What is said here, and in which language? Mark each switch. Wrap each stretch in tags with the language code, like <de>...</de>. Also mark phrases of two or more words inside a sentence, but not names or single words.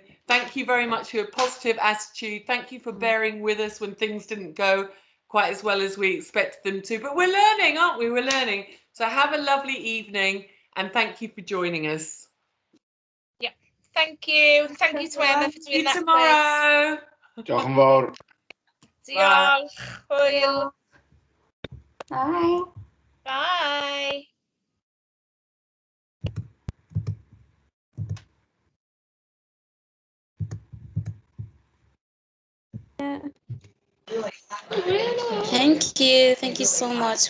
<en>Thank you very much for your positive attitude. Thank you for bearing with us when things didn't go quite as well as we expected them to. But we're learning, aren't we? We're learning. So have a lovely evening, and thank you for joining us. Yeah, thank you. Thank you to Emma for doing that. See you tomorrow.</en> <cy>Diolch yn fawr. Diolch. Hwyl.</cy> <en>Bye. Bye. Thank you so much.</en>